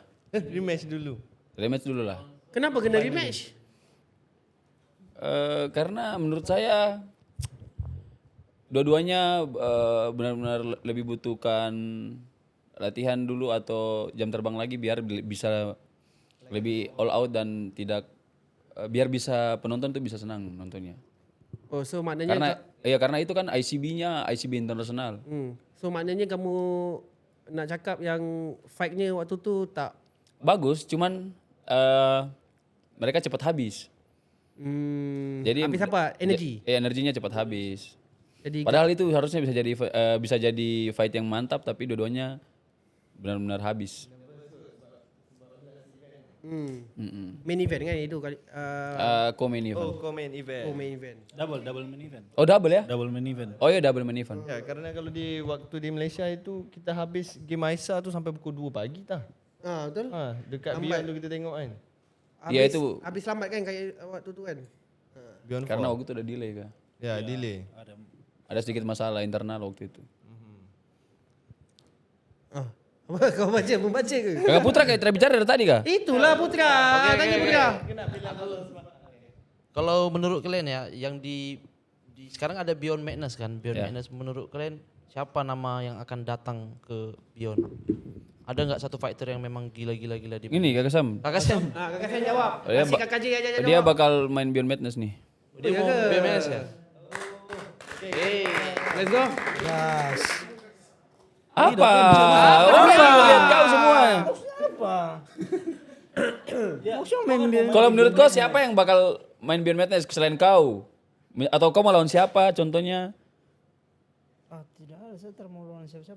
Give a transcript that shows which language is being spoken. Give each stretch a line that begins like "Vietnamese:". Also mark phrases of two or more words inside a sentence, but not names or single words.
Malay: Rematch dulu. Rematch dulu lah. Kenapa kena rematch?
Indonesian: Karena menurut saya dua-duanya benar-benar lebih butuhkan latihan dulu atau jam terbang lagi biar bisa lebih
English: all out
Indonesian: dan tidak biar bisa penonton tuh bisa senang nontonnya.
Malay: Oh, so maknanya
Indonesian: Karena itu kan ICB internasional.
Malay: So maknanya kamu nak cakap yang fight-nya waktu tu tak
Indonesian: Bagus, cuman mereka cepat habis. Jadi habis apa? Energi. Energinya cepat habis. Jadi Padahal itu harusnya bisa jadi fight yang mantap tapi dua-duanya benar-benar habis.
English: main event
Indonesian: kan itu kali
English: Co-main event. Oh, main event. main event. Double main event.
Indonesian: Oh double ya?
English: Double main event.
Indonesian: Oh iya
English: double main event.
Malay: Ya, karena kalau di waktu di Malaysia itu kita habis game Aisyah tu sampai pukul 2 pagi tah. Betul. Dekat Beyond tu kita tengok kan.
Indonesian: Ya, itu- habis lambat kan kayak waktu tu kan. Beyond Karena waktu itu udah delay kan. Ya, delay. Ada sedikit masalah internal waktu itu.
Malay: Apa kau membaca ke?
Indonesian: Kakak Putra kayak terbicara dari tadi kah?
Malay: Itulah Putra. Tanya Putra.
Indonesian: Kalau menurut kalian ya, yang di sekarang ada Beyond Madness kan, Beyond Ya. Madness. Menurut kalian siapa nama yang akan datang ke Beyond? Ada nggak satu fighter yang memang gila-gila di? Ini Kakak Sam. Kakak Sam, Kakak saya jawab. Oh, dia Kasih ba- kakak J aja jawab. Dia bakal main Beyond Madness nih. dia mau Beyond Madness ya?
English: Let's go. Yes.
Malay: Apa? Lihat kau semua. Kalau menurut kau siapa yang bakal main Beyond Madness selain kau? Atau kau mau lawan siapa contohnya? Tidak ada, saya tak mau lawan siapa-siapa.